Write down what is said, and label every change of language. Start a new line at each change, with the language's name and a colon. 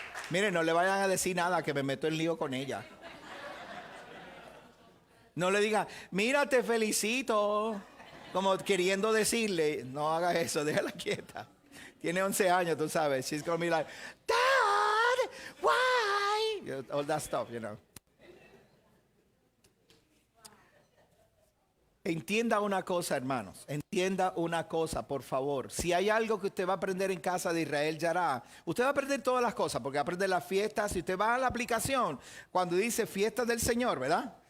Spanish: Miren, no le vayan a decir nada que me meto en lío con ella. No le digan, mira, te felicito. Como queriendo decirle, no hagas eso, déjala quieta. Tiene 11 años, tú sabes.
English: She's gonna be like, Dad, why? All that stuff, you know.
Spanish: Entienda una cosa, hermanos. Entienda una cosa, por favor. Si hay algo que usted va a aprender en casa de Israel Yará, usted va a aprender todas las cosas, porque va a aprender las fiestas. Si usted va a la aplicación, cuando dice fiestas del Señor, ¿verdad?